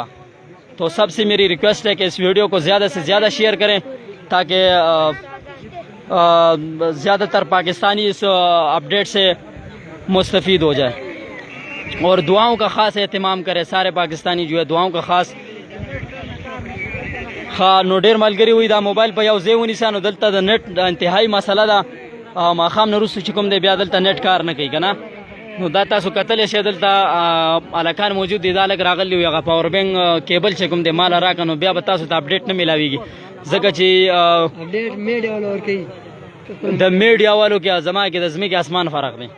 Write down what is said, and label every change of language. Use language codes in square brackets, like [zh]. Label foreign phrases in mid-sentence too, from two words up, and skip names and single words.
[ur] تو سب سے میری ریکویسٹ ہے کہ اس ویڈیو کو زیادہ سے زیادہ شیئر کریں تاکہ زیادہ تر پاکستانی اس اپڈیٹ سے مستفید ہو جائے اور دعاؤں کا خاص اہتمام کرے. سارے پاکستانی جو ہے دعاؤں کا خاص [ps] نو ډیر ملګری وي دا موبایل په یو ځای ونیسه نو دلته د نت انتهایی مسله ده. ماښام نه وروسته چې کوم دی بیا دلته نت کار نه کوي که نه, نو دا تاسو کتلی شئ دلته هلکان موجود دي. دا لږ راغلی وي هغه پاور بینک کیبل چې کوم دی ماله راکړه نو بیا به تاسو ته اپډیټ نه میلاویږي ځکه چې د میډیا والو کې زما کې د ځمکې اسمان فرق دی.